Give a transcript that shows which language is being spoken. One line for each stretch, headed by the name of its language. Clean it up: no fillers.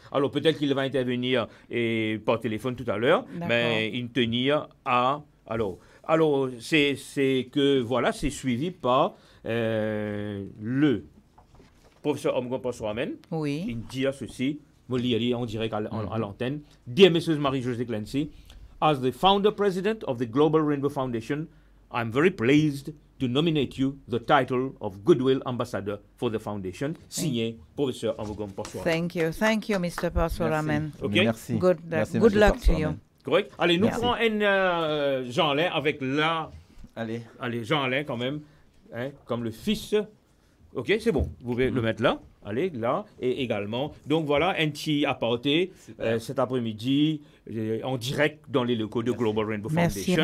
French: Alors, peut-être qu'il va intervenir par téléphone tout à l'heure, mais il tenir à. Alors, c'est que, voilà, c'est suivi par le professeur Mbougamon Pansouramène. Oui. Il dit ceci, je lis en direct à l'antenne.
English: Dear Mrs. Marie-Josée Clancy, as the founder president of the Global Rainbow Foundation, I'm very pleased to nominate you the title of Goodwill Ambassador for the Foundation,
French: signé professeur
English: Mbougamon Pansouramène. Thank you, Mr. Pansouramène. Okay?
French: Merci.
English: Good luck to you. Correct.
French: Allez, nous prenons Jean-Alain avec Allez, Jean-Alain quand même, hein, comme le fils. OK, c'est bon. Vous pouvez le mettre là. Allez, là. Et également. Donc voilà, un petit aparté cet après-midi en direct dans les locaux de Global Rainbow Foundation.